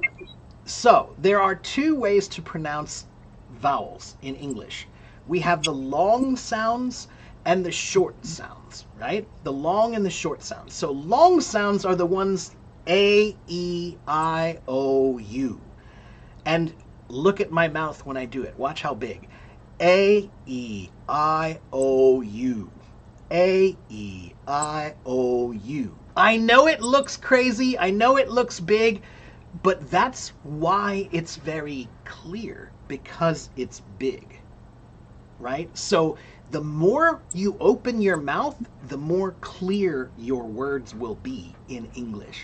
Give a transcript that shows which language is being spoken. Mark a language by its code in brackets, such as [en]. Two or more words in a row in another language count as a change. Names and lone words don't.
[en] So, there are two ways to pronounce vowels in English. We have the long sounds and the short sounds, right? The long and the short sounds. So, long sounds are the ones A, E, I, O, U. And look at my mouth when I do it. Watch how big. A, E, I, O, U. A, E, I, O, U. I know it looks crazy. I know it looks big. But that's why it's very clear, because it's big. Right? So the more you open your mouth, the more clear your words will be in English.